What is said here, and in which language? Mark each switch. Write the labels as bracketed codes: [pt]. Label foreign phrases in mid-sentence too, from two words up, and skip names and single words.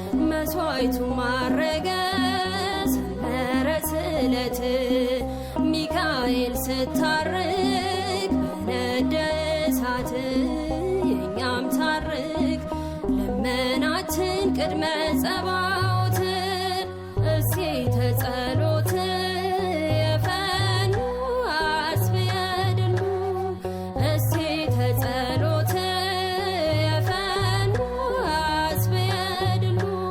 [am] መስዋዕቱ ማረገ ሰመረ ስለት ሚካኤል ስታርግ በነደ እሳት የኛም ታርግ ልመናችን ቅድመ ጸባዖት [gez] እሴተ ጸሎት የፈኑ አስብየ ድሉ እሴተ ጸሎት የፈኑ አስብየ ድሉ